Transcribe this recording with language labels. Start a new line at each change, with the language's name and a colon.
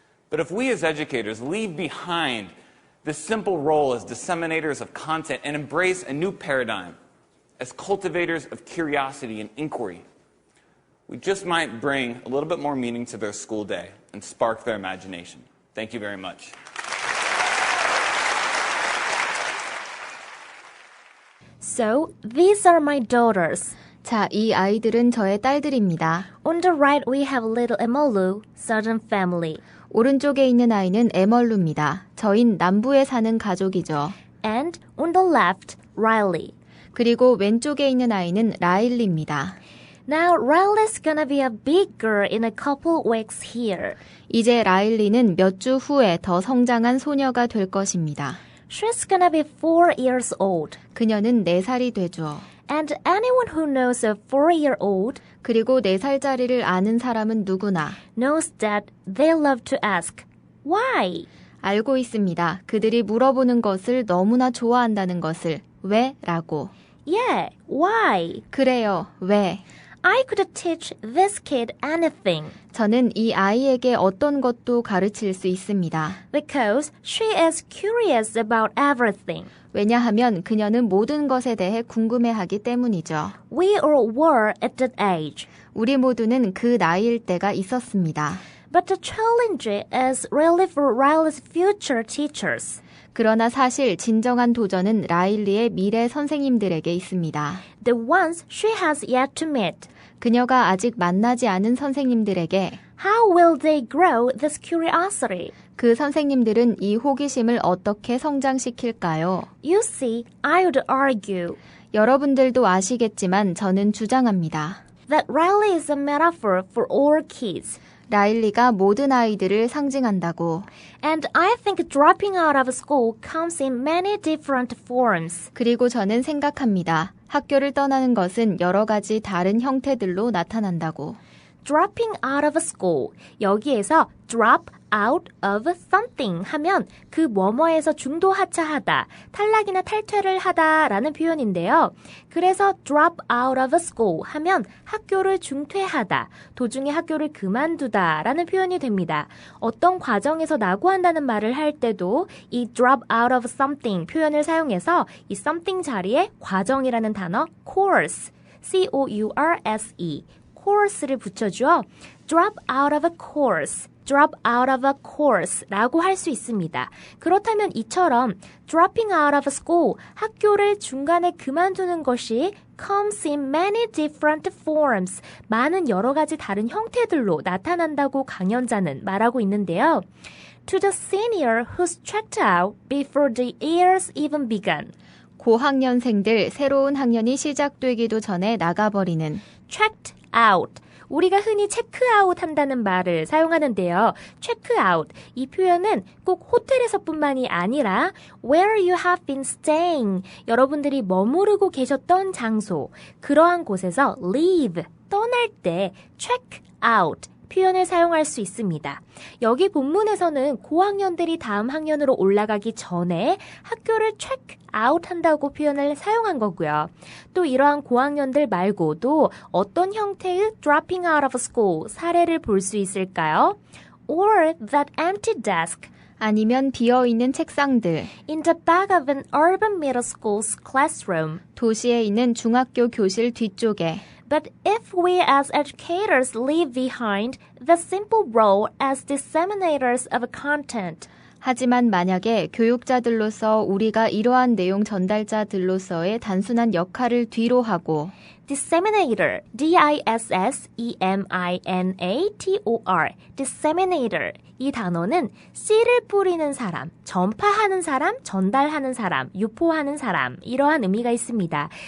English: But if we as educators leave behind this simple role as disseminators of content and embrace a new paradigm as cultivators of curiosity and inquiry, we just might bring a little bit more meaning to their school day and spark their imagination. Thank you very much. So, these are my daughters.
Korean: 자, 이 아이들은 저의 딸들입니다.
English: On the right, we have little Emma Lou, Southern family.
Korean: 오른쪽에 있는 아이는 에멀루입니다. 저흰 남부에 사는 가족이죠.
English: And on the left, Riley.
Korean: 그리고 왼쪽에 있는 아이는 라일리입니다.
English: Now, Riley's gonna be a big girl in a couple weeks here.
Korean: 이제 라일리는 몇 주 후에 더 성장한 소녀가 될 것입니다.
English: She's gonna be 4 years old.
Korean: 그녀는 4살이 되죠.
English: And anyone who knows a 4-year-old
Korean: 그리고 4살짜리를 아는 사람은 누구나
English: knows that they love to ask, why?
Korean: 알고 있습니다. 그들이 물어보는 것을 너무나 좋아한다는 것을. 왜? 라고.
English: Yeah, why?
Korean: 그래요. 왜?
English: I could teach this kid anything.
Korean: 저는 이 아이에게 어떤 것도 가르칠 수 있습니다.
English: Because she is curious about everything.
Korean: 왜냐하면 그녀는 모든 것에 대해 궁금해하기 때문이죠.
English: We all were at that age.
Korean: 우리 모두는 그 나이일 때가 있었습니다.
English: But the challenge is really for Riley's future teachers.
Korean: 그러나 사실 진정한 도전은 라일리의 미래 선생님들에게 있습니다.
English: The ones she has yet to meet.
Korean: 그녀가 아직 만나지 않은 선생님들에게
English: How will they grow this curiosity?
Korean: 그 선생님들은 이 호기심을 어떻게 성장시킬까요?
English: You see, I would argue
Korean: 여러분들도 아시겠지만 저는 주장합니다.
English: that Riley is a metaphor for all kids.
Korean: 라일리가 모든 아이들을 상징한다고.
English: And I think dropping out of school comes in many different forms.
Korean: 그리고 저는 생각합니다. 학교를 떠나는 것은 여러 가지 다른 형태들로 나타난다고.
English: Dropping out of school.
Korean: 여기에서
English: drop out of something
Korean: 하면 그 뭐뭐에서 중도 하차하다, 탈락이나 탈퇴를 하다라는 표현인데요. 그래서
English: drop out of school
Korean: 하면 학교를 중퇴하다, 도중에 학교를 그만두다라는 표현이 됩니다. 어떤 과정에서 낙오한다는 말을 할 때도 이
English: drop out of something
Korean: 표현을 사용해서 이 something 자리에 과정이라는 단어
English: course, C-O-U-R-S-E course
Korean: 를 붙여주어
English: drop out of a course,
Korean: drop out of a course 라고 할 수 있습니다. 그렇다면 이처럼
English: dropping out of school,
Korean: 학교를 중간에 그만두는 것이
English: comes in many different forms,
Korean: 많은 여러 가지 다른 형태들로 나타난다고 강연자는 말하고 있는데요.
English: To the senior who's checked out before the year's even begun.
Korean: 고학년생들 새로운 학년이 시작되기도 전에 나가버리는
English: checked out.
Korean: 우리가 흔히 체크아웃 한다는 말을 사용하는데요. 체크아웃. 이 표현은 꼭 호텔에서뿐만이 아니라
English: where you have been staying.
Korean: 여러분들이 머무르고 계셨던 장소. 그러한 곳에서 leave. 떠날 때
English: check out.
Korean: 표현을 사용할 수 있습니다. 여기 본문에서는 고학년들이 다음 학년으로 올라가기 전에 학교를
English: check out
Korean: 한다고 표현을 사용한 거고요. 또 이러한 고학년들 말고도 어떤 형태의
English: dropping out of school
Korean: 사례를 볼 수 있을까요?
English: Or that empty desk.
Korean: 아니면 비어있는 책상들.
English: In the back of an urban middle school's classroom.
Korean: 도시에 있는 중학교 교실 뒤쪽에.
English: But if we as educators leave behind the simple role as disseminators of content,
Korean: 하지만 만약에 교육자들로서 우리가 이러한 내용 전달자들로서의 단순한 역할을 뒤로 하고
English: disseminator, D-I-S-S-E-M-I-N-A-T-O-R, disseminator.
Korean: 이 단어는 씨를 뿌리는 사람, 전파하는 사람, 전달하는 사람, 유포하는 사람 이러한 의미가 있습니다.